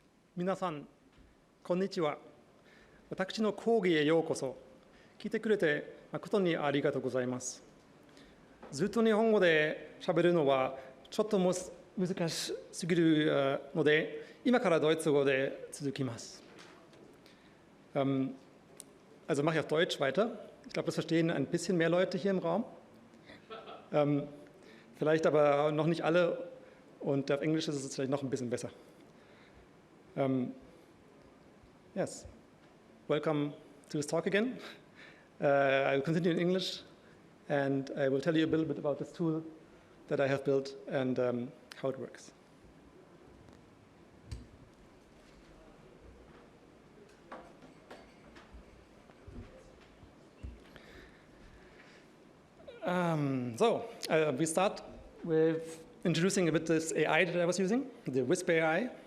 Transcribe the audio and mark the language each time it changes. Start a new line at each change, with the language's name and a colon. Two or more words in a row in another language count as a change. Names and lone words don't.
Japanese: 皆さん、こんにちは。私の講義へようこそ。聞いてくれて誠にありがとうございます。ずっと日本語で喋るのはちょっと難しすぎるので、今からドイツ語で続きます。
German: Also mache ich auf Deutsch weiter. Ich glaube, das verstehen ein bisschen mehr Leute hier im Raum. Vielleicht aber noch nicht alle und auf Englisch ist es vielleicht noch ein bisschen besser.
English: Yes, welcome to this talk again. I will continue in English and I will tell you a little bit about this tool that I have built and how it works. We start with introducing a bit this AI that I was using, the Whisper AI.